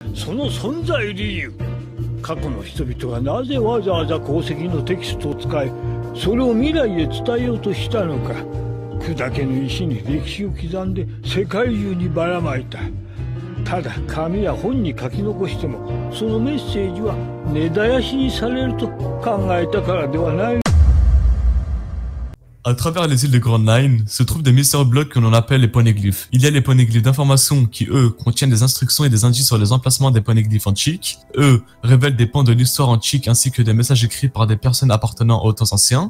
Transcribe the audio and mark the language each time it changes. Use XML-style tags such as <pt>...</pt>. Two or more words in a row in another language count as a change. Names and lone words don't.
<ja>その存在理由、過去の人々がなぜわざわざ鉱石のテキストを使い、それを未来へ伝えようとしたのか。砕けの石に歴史を刻んで世界中にばらまいた。ただ紙や本に書き残しても、そのメッセージは根絶やしにされると考えたからではない。</ja> <fr>À travers les îles de Grand Line se trouvent des</fr> <en>mystery blocks</en> <fr>que l'on appelle les poneglyphes. Il y a les poneglyphes d'information qui, eux, contiennent des instructions et des indices sur les emplacements des poneglyphes antiques. Eux, révèlent des pans de l'histoire antique ainsi que des messages écrits par des personnes appartenant aux temps anciens.</fr>